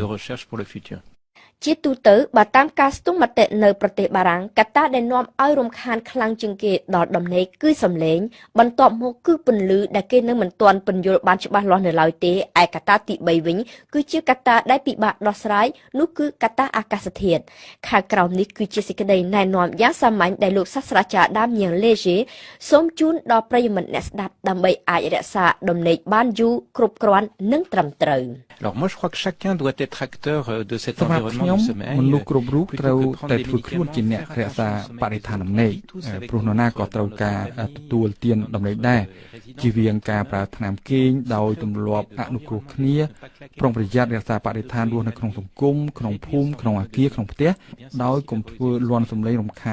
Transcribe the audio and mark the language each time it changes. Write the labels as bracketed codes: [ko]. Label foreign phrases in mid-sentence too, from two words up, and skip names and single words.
[km] ជាទូទៅបើតាមការស្ទង់មតិនៅប្រទេសបារាំងកត្តាដែលនាំឲ្យរំខានខ្លាំងជាងគេដល់ដំណេកគឺសំឡេងបន្ទាប់មកគឺពន្លឺដែលគេនៅមិនទាន់ពន្យល់បានច្បាស់លាស់នៅឡើយទេឯកត្តាទី3វិញគឺជាកត្តាដែលពិបាកដោះស្រាយនោះគឺកត្តាអាកាសធាតុខាងក្រោមនេះគឺជាសេចក្តីណែនាំយ៉ាងសាមញ្ញដែលលោកសាស្ត្រាចារ្យដាមញៀងលេជេសូមជូនដល់ប្រិយមិត្តអ្នកស្ដាប់ដើម្បីអាចរក្សាដំណេកបានយូរគ្រប់គ្រាន់និងត្រឹមត្រូវ [fr] Alors moi je crois que chacun doit être acteur de cet environnement du sommeil. [km] មនុស្សគ្រប់រូបត្រូវតែធ្វើខ្លួនជាអ្នករក្សាបរិស្ថានដំណេកព្រោះនរណាក៏ត្រូវការទទួលទានដំណេកដែរជៀសវាងការប្រើថ្នាំគេងដោយទម្លាប់អនុគ្រោះគ្នាប្រុងប្រយ័ត្នរក្សាបរិស្ថានរស់នៅក្នុងសង្គមក្នុងភូមិក្នុងអាគារក្នុងផ្ទះដោយកុំធ្វើលន់សំឡេងរំខា